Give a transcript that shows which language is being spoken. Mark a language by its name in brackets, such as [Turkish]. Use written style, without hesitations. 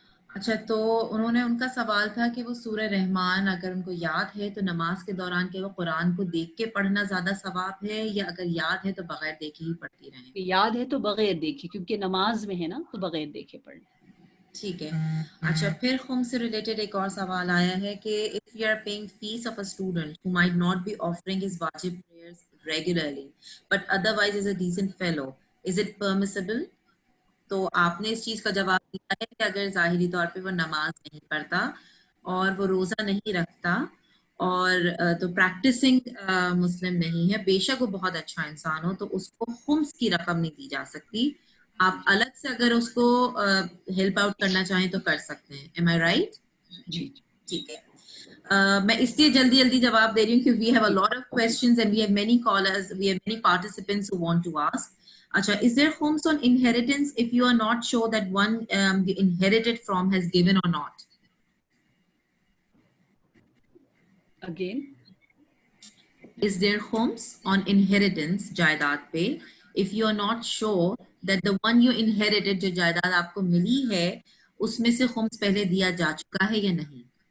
[Urdu] اچھا, تو انہوں نے, ان کا سوال تھا کہ وہ سورہ رحمان اگر ان کو یاد ہے تو نماز کے دوران کہ وہ قرآن کو دیکھ کے پڑھنا زیادہ ثواب ہے, یا اگر یاد ہے تو بغیر دیکھے ہی پڑھتی رہیں؟ یاد ہے تو بغیر دیکھے, کیونکہ نماز میں ہے نا, تو بغیر دیکھے پڑھ لیں. ٹھیک ہے. اچھا, پھر خم سے ریلیٹڈ ایک اور سوال آیا ہے کہ [English] if you are paying fees of a student who might not be offering his wajib prayers regularly but otherwise is a decent fellow, is it permissible? [Urdu] تو آپ نے اس چیز کا جواب دیا ہے کہ اگر ظاہری طور پہ وہ نماز نہیں پڑھتا اور وہ روزہ نہیں رکھتا اور تو پریکٹسنگ مسلم نہیں ہے, بے شک وہ بہت اچھا انسان ہو, تو اس کو خمس کی رقم نہیں دی جا سکتی. آپ الگ سے اگر اس کو ہیلپ آؤٹ کرنا چاہیں تو کر سکتے ہیں. [English] Am I right? [Urdu] جی ٹھیک ہے. میں اس لیے جلدی جواب دے رہی ہوں کیونکہ [English] we have a lot of questions and we have many callers, we have many participants who want to ask. Acha, is there khums on inheritance if you are not sure that one you inherited from has given or not? Again? Is there khums on inheritance [Urdu] جائیداد پہ [English] if you are not sure that the one you inherited [Urdu] جو جائیداد آپ کو ملی ہے اس میں سے خمس پہلے دیا جا چکا ہے یا نہیں؟